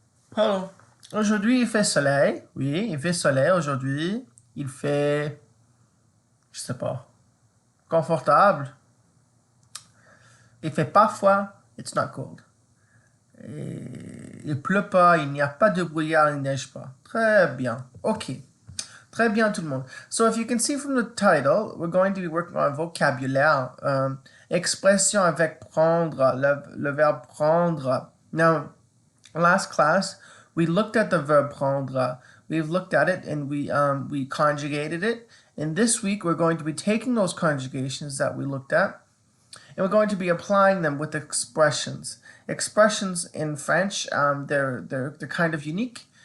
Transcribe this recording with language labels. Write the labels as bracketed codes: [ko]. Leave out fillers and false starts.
[fr] Pardon. Aujourd'hui, il fait soleil. Oui, il fait soleil aujourd'hui. Il fait... Je sais pas. Confortable. Il fait parfois... [en] It's not cold. [fr] Et il pleut pas, il n'y a pas de brouillard, il neige pas. Très bien. Ok. Très bien tout le monde. [en] So if you can see from the title, we're going to be working on vocabulaire. [fr] Expression avec prendre, le verbe prendre. [en] Now, last class, we looked at the verb prendre. We've looked at it and we conjugated it. And this week, we're going to be taking those conjugations that we looked at and we're going to be applying them with expressions. Expressions in French, they're kind of unique.